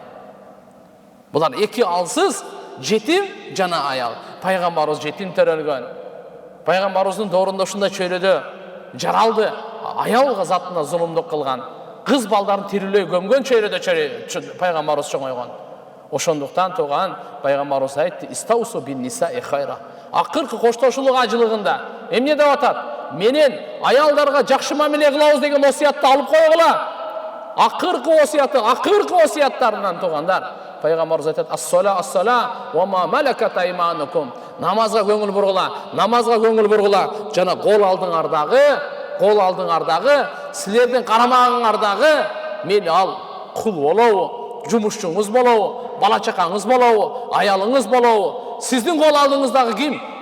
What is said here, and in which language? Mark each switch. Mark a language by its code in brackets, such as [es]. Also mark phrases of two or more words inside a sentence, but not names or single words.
[ky] Булар эки алсыз, жетим жана аял. Пайгамбарыбыз жетим төрөлгөн. Пайгамбарыбыздын доорунда ушундай чөйрөдө жаралды, аял затына зулумдук кылган, кыз балдарын тирилөй көмгөн чөйрөдө пайгамбарыбыз чоңойгон. Ошондуктан туган пайгамбарыбыз айтты: [ar] "استوصوا بالنساء خيرا." [ky] Акыркы коштошулук ажылыгында эмне деп атат? Менен аялдарга жакшы мамиле кылабыз деген осуятты алып койгула. Акыркы осуяттарынан тугандар пайгамбарыбыз айтат: [ar] "الصلاة وما ملكت أيمانكم." [ky] Намазга көңүл бургула, жана кол алдыңардагы, силердин карамагыңардагы мени ал кул болобу, жумушчуңуз болобу, бала чакаңыз болобу, аялыңыз болобу, сиздин кол алдыңыздагы ким?